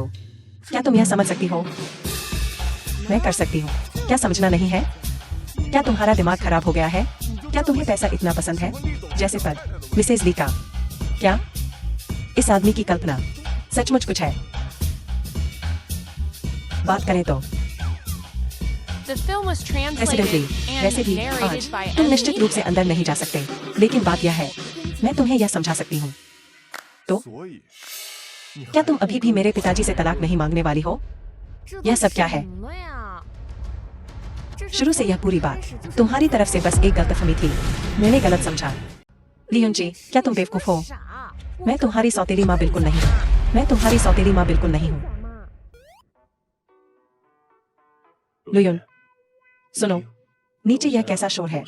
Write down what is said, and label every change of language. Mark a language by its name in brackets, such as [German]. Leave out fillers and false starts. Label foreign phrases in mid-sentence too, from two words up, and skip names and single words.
[Hindi] क्या तुम यह समझ सकती हो? मैं कर सकती हूँ। क्या समझना नहीं है? क्या तुम्हारा दिमाग खराब हो गया है? क्या तुम्हें पैसा इतना पसंद है? जैसे पद, मिसेज ली का। क्या इस आदमी की कल्पना सचमुच कुछ है? बात करें तो [English] The film was [Hindi] प्रेसिडेंटली, [English] translated [Hindi] वैसे [English] and [Hindi] भी [English] narrated [Hindi] आज [English] by [Hindi] तुम [English] M. [Hindi] निश्चित रूप से अंदर नहीं जा सकते। लेकिन बात यह है, मैं तुम्हें यह समझा सकती हूँ। तो [Chinese] 所以你 [Hindi] क्या तुम अभी भी मेरे पिताजी से तलाक नहीं मांगने वाली हो? [Chinese] 这 [Hindi] यह [Chinese] 都 [Hindi] सब क्या है? [Chinese] 什么呀？这是 [Hindi] शुरू से यह पूरी बात तुम्हारी तरफ से बस एक गलतफहमी थी। मैंने गलत समझा। लियोन जी, क्या तुम बेवकूफ हो? [Chinese] 傻。 [Hindi] मैं तुम्हारी सौतेली माँ बिल्कुल नहीं हूँ। मैं तुम्हारी सौतेली माँ बिल्कुल नहीं हूँ। लियोन, सुनो, नीचे यह कैसा शोर है?